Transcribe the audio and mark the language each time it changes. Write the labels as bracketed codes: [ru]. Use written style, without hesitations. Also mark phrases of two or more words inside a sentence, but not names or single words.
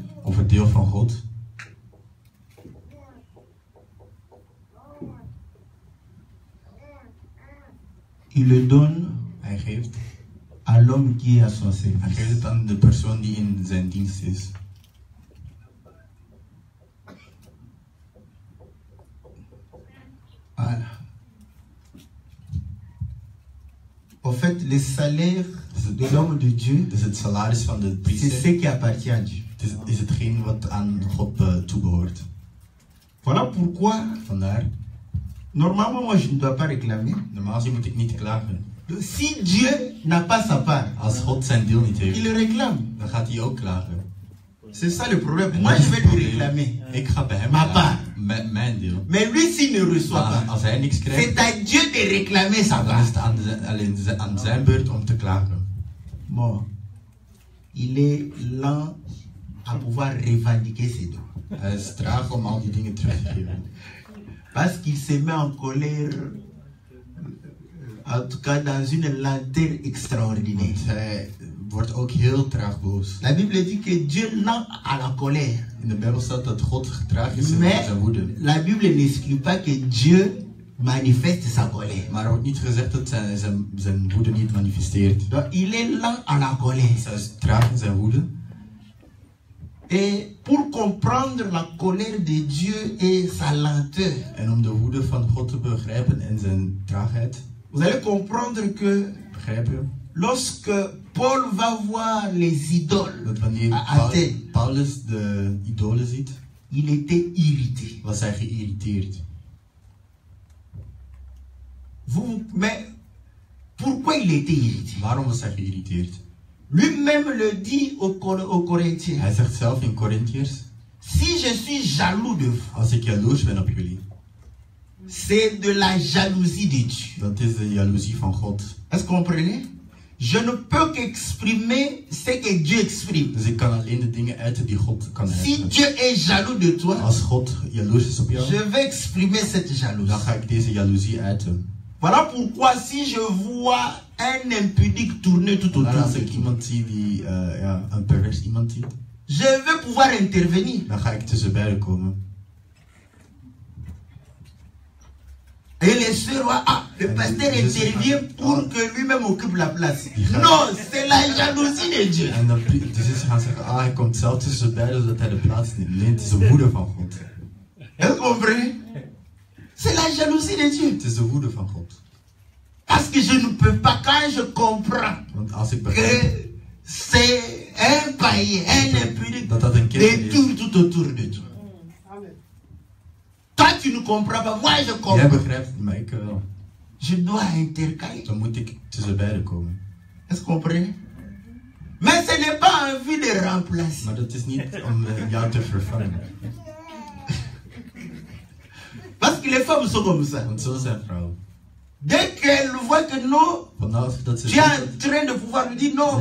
[nl] Of het deel van God. [fr] il le donne [nl] Hij geeft. [fr] à l'homme qui est à son [nl] Hij geeft [fr] service. [nl] het aan de persoon die in zijn dienst is. [fr] Voilà. En fait, le salaire de l'homme de Dieu, [nl] Dus het salaris van de [fr] c'est [nl] priester [fr] ce qui appartient à Dieu. [nl] is hetgeen wat aan God toebehoort. [fr] Voilà pourquoi, [nl] Vandaar, [fr] normalement, moi, je ne dois pas réclamer. [nl] normaal gezien moet ik niet klagen. [fr] Donc, si Dieu n'a pas sa part, [nl] Als God zijn deel niet [fr] il [nl] heeft, [fr] le réclame. [nl] dan gaat hij ook klagen. [fr] C'est ça le problème. [nl] En [fr] Moi, [nl] dat [fr] je [nl] is [fr] vais [nl] het [fr] lui [nl] probleem. [fr] réclamer. [nl] Ik ga bij hem [fr] Ma [nl] klagen. Mijn deel. [fr] Mais lui, s'il ne reçoit [nl] Maar [fr] pas, [nl] als hij niks krijgt, [fr] c'est à Dieu de réclamer sa [nl] dan is [fr] part. [nl] het alleen aan zijn beurt om te klagen. [fr] Bon, il est lent à pouvoir revendiquer ses droits. [nl] Hij is traag om al die dingen terug te geven. [fr] Parce qu'il se met en colère, en tout cas dans une lenteur extraordinaire. [nl] Want hij wordt ook heel traag boos. [fr] La Bible dit que Dieu lent à la colère. [nl] In de Bijbel staat dat God traag is in [fr] Mais [nl] zijn woede. [fr] la Bible n'exclut pas que Dieu manifeste sa colère. [nl] Maar er wordt niet gezegd dat zijn woede niet manifesteert. [fr] Donc il est lent à la colère. [nl] Hij is traag in zijn woede. [fr] Et pour comprendre la colère de Dieu et sa lenteur, [nl] En om de woede van God te begrijpen en zijn traagheid, [fr] vous allez comprendre que [nl] begrijp je? [fr] lorsque Paul va voir les idoles [nl] Dat wanneer [fr] à Athènes, [nl] Paulus de idolen ziet, [fr] il était irrité. [nl] was hij geïrriteerd. [fr] Mais pourquoi il était irrité? [nl] Waarom was hij geïrriteerd? [fr] Lui-même le dit aux Corinthiens. [nl] Hij zegt zelf in Corinthiërs, [fr] Si je suis jaloux de vous, [nl] als ik jaloers ben op jullie, [fr] c'est de la jalousie de Dieu. [nl] dat is de jaloezie van God. [fr] Est-ce que vous comprenez? Je ne peux qu'exprimer ce que Dieu exprime. [nl] Dus ik kan alleen de dingen uiten die God kan [fr] Si [nl] uiten. [fr] Dieu est jaloux de toi, [nl] Als God jaloers is op jou, [fr] je vais exprimer cette jalousie. [nl] dan ga ik deze jaloezie uiten. [fr] Voilà pourquoi si je vois un impudique tourner tout autour [nl] Als [fr] de [nl] ik [fr] lui, [nl] iemand zie die, een pervers iemand ziet, [fr] je vais pouvoir intervenir. [nl] dan ga ik tussen beiden komen. [fr] Et les sœurs, le pasteur intervient pour que lui-même occupe la place. Non, c'est la jalousie de Dieu. [nl] En dan de zussen gaan zeggen, hij komt zelf tussen beiden zodat hij de plaats neemt. Nee, het is de woede van God. [fr] Vous comprenez? C'est la jalousie de Dieu. [nl] Het is de woede van God. [fr] Parce que je ne peux pas, quand je comprends [nl] Want als ik begrijp [fr] que c'est un païen, un impudique, [nl] dat dat een kind [fr] des [nl] is, [fr] tours tout autour de Dieu. Toi, tu ne comprends pas. Moi, je [nl] jij [fr] comprends. [nl] begrijpt het, maar ik wel. [fr] Je dois intercaler. [nl] Dan moet ik tussen beiden komen. [fr] Est-ce que vous comprenez? Mais ce n'est pas en vue de remplacer. [nl] Maar dat is niet om jou te vervangen. [fr] Parce que les femmes sont comme ça. [nl] Want zo zijn vrouwen. [fr] Dès qu'elles voient que non, [nl] Vanaf dat ze [fr] tu es en train de pouvoir lui dire non,